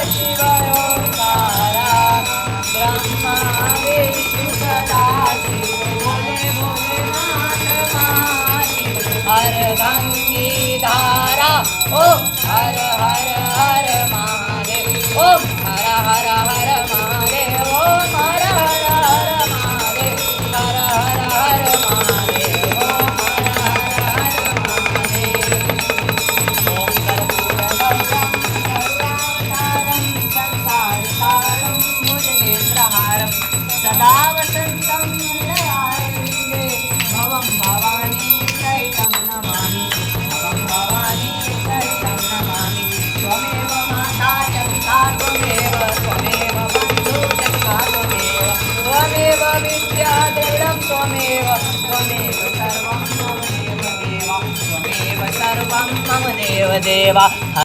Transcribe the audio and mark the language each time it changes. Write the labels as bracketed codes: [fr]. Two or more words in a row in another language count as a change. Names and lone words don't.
[hi] शिव ओंकारा ब्रह्मा विष्णु सदाशिव भोले भोलेनाथ महाशिव अर्धंगी धारा ओम हर हर हर महादेव ओम हर हर हर महादेव ओम हर हर हर महादेव हर हर हर महादेव ओम हर हर हर [sa] महादेव ओम कर्पूरगौरं करुणावतारं संसारसारं भुजगेन्द्रहारं सदा वसन्तं हृदयारविन्दे भवं भवानी सहितं नमामि भवं भवानी सहितं नमामि त्वमेव माता च पिता त्वमेव त्वमेव बन्धु च सखा त्वमेव त्वमेव विद्या दृढं त्वमेव त्वमेव सर्वं मम देव देव त्वमेव सर्वं मम देव देव